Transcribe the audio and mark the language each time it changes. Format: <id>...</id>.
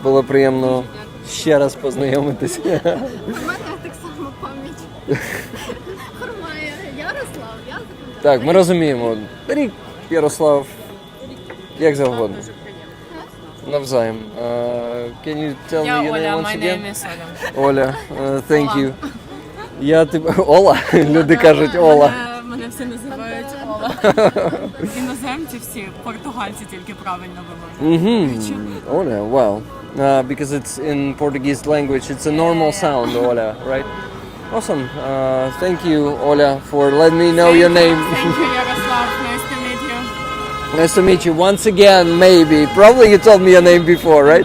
<uk>Було приємно ще раз познайомитися. У мене так само пам'ять. Хромає. Ярослав, я запам'ятаю. Так, ми розуміємо. Рік, Ярослав, як завгодно. Навзаєм.</uk> <en>Can you tell me your name once again? is Оля. Оля, thank you.</en> <uk>Я тебе... Ола? Люди кажуть Ола. Мене всі називають Ола. Іноземці всі, португальці тільки правильно вимовляють.</uk> <en>Оля, wow. Because it's in Portuguese language, it's a normal sound, Ola, right? Awesome. Thank you, Ola, for letting me know your name. Thank you, Yaroslav. Nice to meet you. Nice to meet you once again, maybe. Probably you told me your name before, right?</en>